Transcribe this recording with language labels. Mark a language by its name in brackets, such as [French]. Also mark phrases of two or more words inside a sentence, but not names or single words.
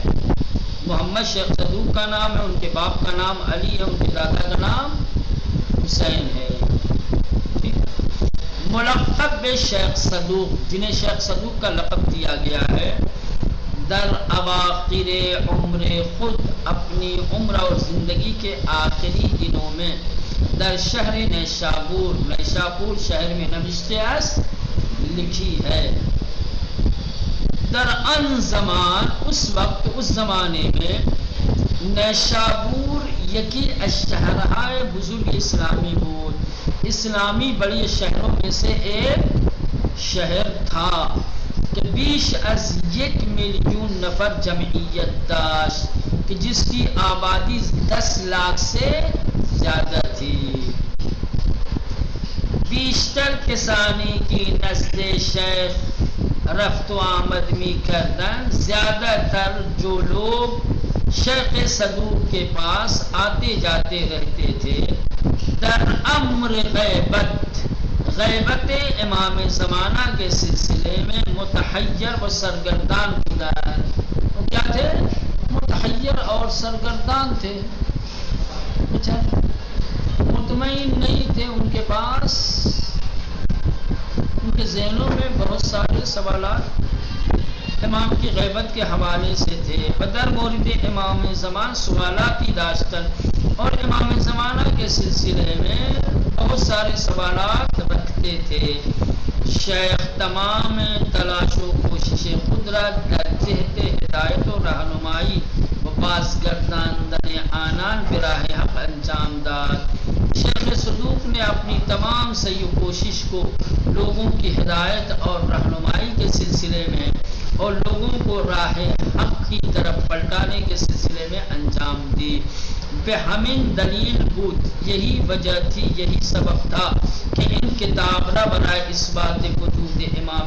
[Urdu] محمد شیخ صدوق کا نام ہے، ان کے باپ کا نام علی ہے، ان کے دادا کا نام حسین ہے، ٹھیک ہے۔ ملقب شیخ صدوق، جنہیں شیخ صدوق کا لقب دیا گیا ہے، [Persian] در اواخر عمر خود، [Urdu] اپنی عمر اور زندگی کے آخری دنوں میں، [Persian] در شہر نیشابور، [Urdu] نیشابور شہر میں نوشتہ لکھی ہے۔ [Persian] در ان زمان، [Urdu] اس وقت، اس زمانے میں، [Persian] نیشابور یکی اشہرهای بزرگ اسلامی بود، [Urdu] اسلامی بڑی شہروں میں سے ایک شہر تھا [Persian] کہ بیش از 1,000,000 نفر جمعیت داشت، [Urdu] کہ جس کی آبادی 10 لاکھ سے زیادہ تھی۔ [Persian] بیشتر کسانی کی نزد شیخ رفت و آمد می کردن، [Urdu] زیادہ تر جو لوگ شیخ صدوق کے پاس آتے جاتے رہتے تھے، [Persian] در امر غیبت، [Urdu] غیبت امام زمانہ کے سلسلے میں [Persian] متحیر و سرگردان بودن، [Urdu] وہ کیا تھے؟ متحیر اور سرگردان تھے، مطمئن نہیں تھے، ان کے پاس، ان کے ذہنوں میں بہت سارے سوالات امام کی غیبت کے حوالے سے تھے۔ [Persian] بدر مورد امام زمان سوالاتی داشتن، [Urdu] اور امام زمانہ کے سلسلے میں بہت سارے سوالات رکھتے تھے۔ [Persian] شیخ تمام تلاش و کوشش خود را در جہت ہدایت و رہنمائی و بازگرداندن آنان براہ حق انجام داد۔ [Urdu] شیخ صدوق نے اپنی تمام سعی و کوشش کو لوگوں کی ہدایت اور رہنمائی کے سلسلے میں اور لوگوں کو راہ حق کی طرف پلٹانے کے سلسلے میں انجام دی۔ [Persian] بہمن دلیل بود، [Urdu] یہی وجہ تھی، یہی سبب تھا کہ ان کتاب را برائے اس بات وجود امام